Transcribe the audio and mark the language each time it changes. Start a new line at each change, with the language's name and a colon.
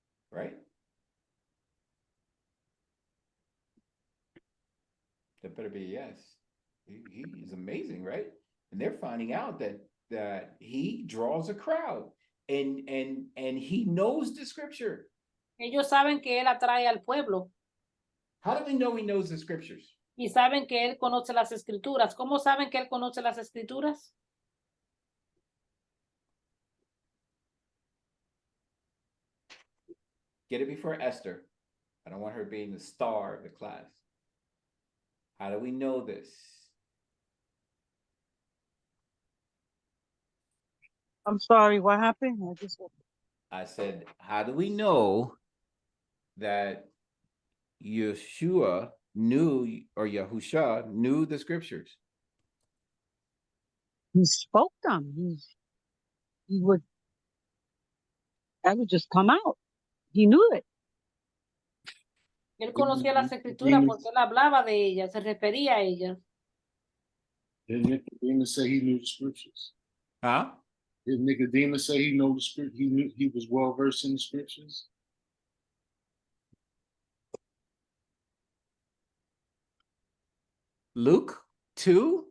English: Right? That better be yes. He is amazing, right? And they're finding out that he draws a crowd and he knows the scripture.
Spanish: Ellos saben que él atrae al pueblo.
English: How do we know he knows the scriptures?
Spanish: Y saben que él conoce las escrituras. ¿Cómo saben que él conoce las escrituras?
English: Get it before Esther. I don't want her being the star of the class. How do we know this? I'm sorry, what happened? I said, how do we know that Yeshua knew, or Yahusha knew the scriptures? He spoke them. That would just come out. He knew it.
Spanish: Él conocía las escrituras porque él hablaba de ellas, se refería a ellas.
English: Did Nicodemus say he knew the scriptures? Huh? Did Nicodemus say he knew the script? He knew he was well versed in the scriptures. Luke 2?